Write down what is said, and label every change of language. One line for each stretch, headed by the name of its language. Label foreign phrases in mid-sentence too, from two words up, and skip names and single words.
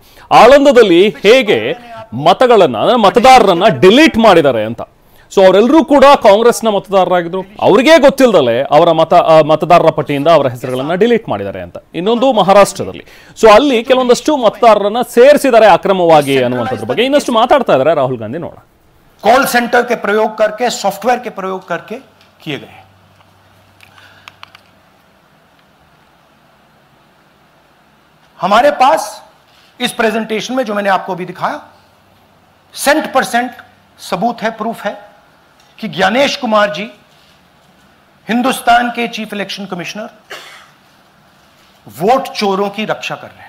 Kannada: ಆಳಂದದಲ್ಲಿ ಹೇಗೆ ಮತದಾರರನ್ನ ಡಿಲೀಟ್ ಮಾಡಿದ್ದಾರೆ ಅಂತ. ಸೊ ಅವರೆಲ್ಲರೂ ಕೂಡ ಕಾಂಗ್ರೆಸ್ನ ಮತದಾರರಾಗಿದ್ರು. ಅವರಿಗೇ ಗೊತ್ತಿಲ್ಲದಲೆ ಅವರ ಮತದಾರರ ಪಟ್ಟಿಯಿಂದ ಅವರ ಹೆಸರುಗಳನ್ನ ಡಿಲೀಟ್ ಮಾಡಿದ್ದಾರೆ ಅಂತ. ಇನ್ನೊಂದು ಮಹಾರಾಷ್ಟ್ರದಲ್ಲಿ, ಸೊ ಅಲ್ಲಿ ಕೆಲವೊಂದಷ್ಟು ಮತದಾರರನ್ನ ಸೇರಿಸಿದ್ದಾರೆ ಅಕ್ರಮವಾಗಿ ಅನ್ನುವಂಥದ್ರ ಬಗ್ಗೆ ಇನ್ನಷ್ಟು ಮಾತಾಡ್ತಾ ಇದ್ದಾರೆ ರಾಹುಲ್ ಗಾಂಧಿ. ನೋಡ,
English: call center
Hindi: के प्रयोग करके, सॉफ्टवेयर के प्रयोग करके किए गए. हमारे पास इस प्रेजेंटेशन में जो मैंने आपको अभी दिखाया 100% सबूत है, प्रूफ है कि ज्ञानेश कुमार जी हिंदुस्तान के
English: chief election commissioner
Hindi: वोट चोरों की रक्षा कर रहे हैं.